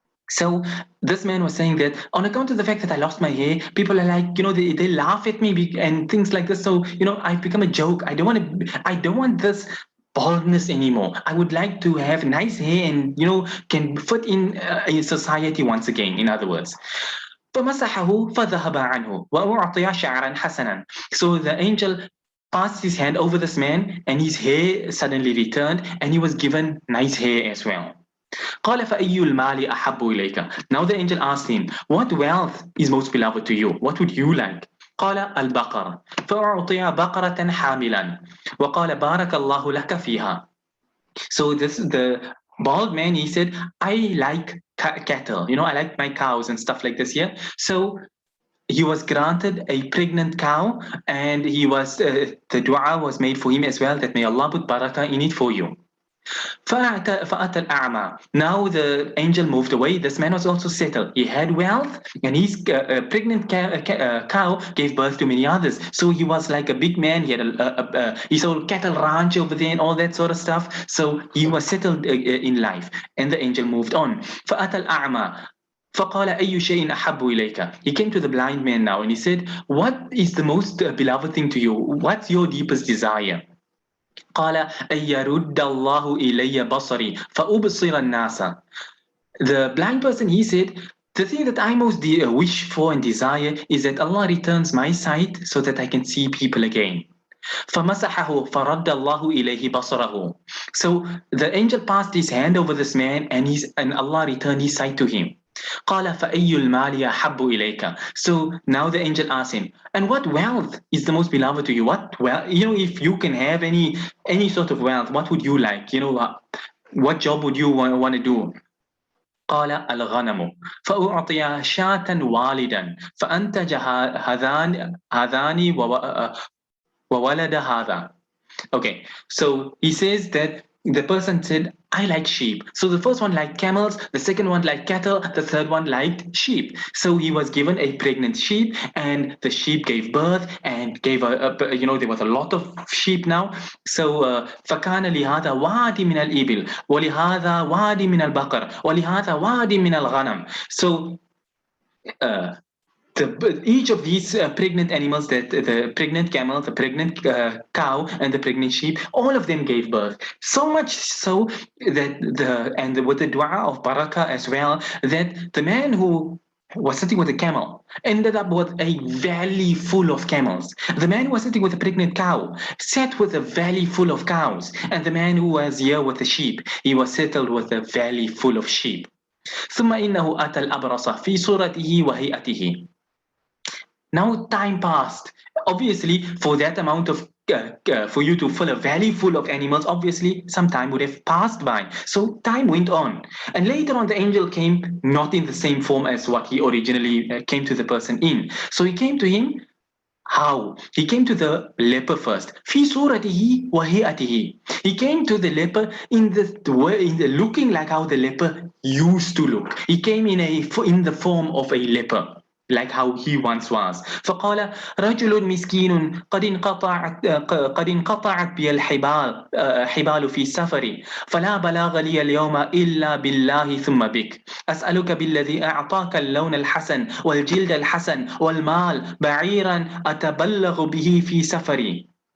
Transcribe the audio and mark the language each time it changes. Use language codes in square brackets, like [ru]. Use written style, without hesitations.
[en] So this man was saying that on account of the fact that I lost my hair, people are like, they laugh at me and things like this. So, I've become a joke. I don't want this baldness anymore. I would like to have nice hair and, can fit in society once again, in other words. [ar] فمسحه فذهب عنه وأعطي شعرا حسنا. [en] So the angel passed his hand over this man, and his hair suddenly returned, and he was given nice hair as well. [ar] قال فأي المال أحب إليك. [en] Now the angel asked him, what wealth is most beloved to you? What would you like? [ar] قال البقر فأعطي بقرة حاملا وقال بارك الله لك فيها. [en] So the bald man, he said, I like cattle, I like my cows and stuff like this here. So he was granted a pregnant cow, and the dua was made for him as well, that may Allah put barakah in it for you. [ar] فأتى الأعمى. [en] Now the angel moved away. This man was also settled. He had wealth, and his pregnant cow gave birth to many others. So he was like a big man. He had his whole cattle ranch over there and all that sort of stuff. So he was settled in life, and the angel moved on. [ar] فأتى الأعمى. فقال أي شيء أحب إليك. [en] He came to the blind man now, and he said, what is the most beloved thing to you? What's your deepest desire? [ar] قال أن يرد الله إلي بصري فأبصر الناس. [en] The blind person, he said, The thing that I most wish for and desire is that Allah returns my sight so that I can see people again. [ar] فَمَسَحَهُ فَرَدَّ اللَّهُ إِلَيْهِ بَصَرَهُ. [en] So the angel passed his hand over this man, and Allah returned his sight to him. [ar] قال فأي المال أحب إليك. [en] So now the angel asked him, and what wealth is the most beloved to you? What if you can have any sort of wealth, what would you like? What job would you want to do? [ar] قال الغنم فأعطي شاة والدا فأنتج هذان وولد هذا. [en] Okay, so he says that the person said, I like sheep. So the first one liked camels, the second one liked cattle, the third one liked sheep. So he was given a pregnant sheep, and the sheep gave birth and gave there was a lot of sheep now. [ar] So فكان لهذا وادي من الإبل ولهذا وادي من البقر ولهذا وادي من الغنم. [en] So each of these pregnant animals, that the pregnant camel, the pregnant cow, and the pregnant sheep, all of them gave birth. So much so that with the dua of barakah as well, that the man who was sitting with a camel ended up with a valley full of camels. The man who was sitting with a pregnant cow sat with a valley full of cows, and the man who was here with the sheep, he was settled with a valley full of sheep. [ar] ثم إنه أتى الأبرص في صورته وهيئته. [en] Now time passed. Obviously, for that amount of for you to fill a valley full of animals, obviously some time would have passed by. So time went on, and later on the angel came not in the same form as what he originally came to the person in. So he came to him. How? He came to the leper first. [ar] في صورته وهيئته. [en] He came to the leper in the looking like how the leper used to look. He came in the form of a leper, like how he once was. [ar] فقال رجل مسكين قد انقطعت بي الحبال حبال في سفري فلا بلاغ لي اليوم إلا بالله ثم بك أسألك بالذي أعطاك اللون الحسن والجلد الحسن والمال بعيرا أتبلغ به في سفري.